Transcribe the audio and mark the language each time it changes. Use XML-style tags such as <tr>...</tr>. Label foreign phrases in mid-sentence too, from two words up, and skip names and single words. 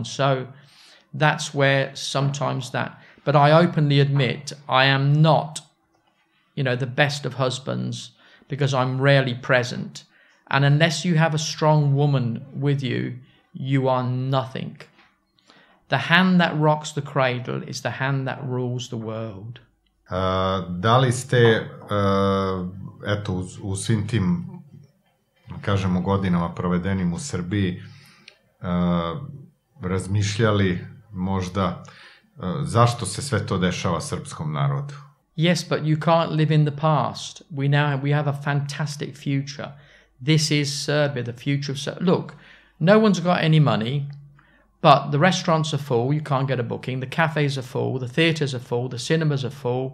<en>So that's where sometimes that, but I openly admit I am not, the best of husbands, because I'm rarely present. And unless you have a strong woman with you, you are nothing. The hand that rocks the cradle is the hand that rules the world.</en> <sr>Da li ste, u svim tim, kažemo, godinama provedenim u Srbiji, razmišljali možda zašto se sve to dešava srpskom narodu?</sr> <en>Yes, but you can't live in the past. We have a fantastic future. This is Serbia, the future of Serbia. Look, no one's got any money, but the restaurants are full. You can't get a booking. The cafes are full. The theatres are full. The cinemas are full.</en>